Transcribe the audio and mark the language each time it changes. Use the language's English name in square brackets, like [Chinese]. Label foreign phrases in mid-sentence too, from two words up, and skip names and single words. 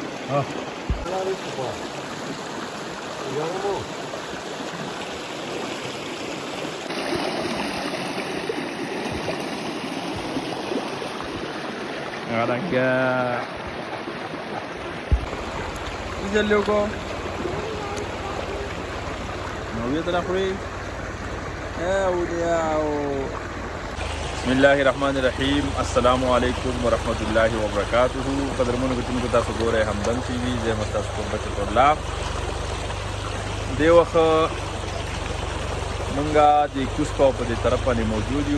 [Arabic] ها Raga, dice loco, no voy a te la free. بسم الله الرحمن الرحیم. السلام علیکم ورحمۃ اللہ وبرکاتہ. [Pashto] قدرمنو کتونکو تاسو ګورئ همدم ټي وي. زه یم ستاسو قربت الله. دې وخت مونږه د کوسپا په دې طرف باندې موجود یو.